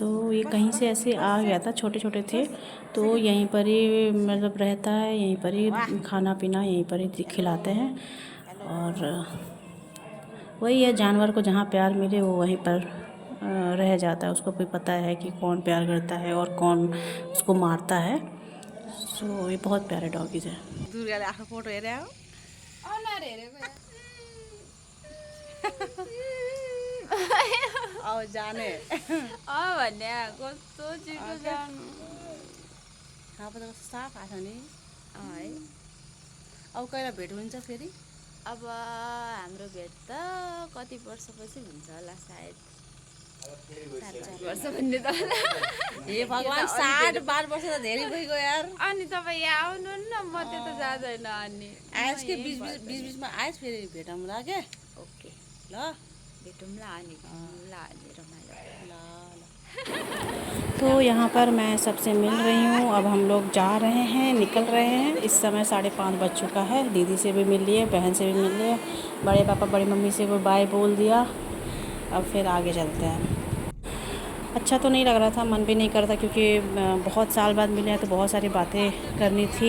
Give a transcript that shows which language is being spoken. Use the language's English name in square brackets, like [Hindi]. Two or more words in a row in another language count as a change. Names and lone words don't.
[Hindi] तो ये कहीं से ऐसे आ गया था, छोटे छोटे थे, तो यहीं पर ही मतलब रहता है, यहीं पर ही खाना पीना यहीं पर ही खिलाते हैं। और वही है, जानवर को जहाँ प्यार मिले वो वहीं पर रह जाता है। उसको भी पता है कि कौन प्यार करता है और कौन उसको मारता है। सो ये बहुत प्यारे डॉगीज़ हैं। [Nepali] दुर्गाले आफ्नो फोटो हेरे हो अनुहार हेरेको अब जाने भन्ने कस्तो छिटो जानु अब त साफ आएको छ नि है। अब कहिले भेट हुन्छ फेरि? अब हाम्रो भेट त कति वर्षपछि हुन्छ होला, सायद 7-4 वर्ष भन्ने त हे भगवान्, 60-12 वर्ष त धेरै भइगयो यार। अनि तपाईँ यहाँ आउनु न, म त्यता जाँदैन। अनि आएस के बिचमा आएस, फेरि भेटौँला के। ओके, ल भेटौँला अनि अनि रमाइलो ल। [Hindi] तो यहाँ पर मैं सबसे मिल रही हूँ। अब हम लोग जा रहे हैं, निकल रहे हैं। इस समय 5:30 बज चुका है। दीदी से भी मिल लिए, बहन से भी मिल लिए, बड़े पापा बड़ी मम्मी से भी बाय बोल दिया। अब फिर आगे चलते हैं। अच्छा तो नहीं लग रहा था, मन भी नहीं कर रहा था, क्योंकि बहुत साल बाद मिले हैं तो बहुत सारी बातें करनी थी।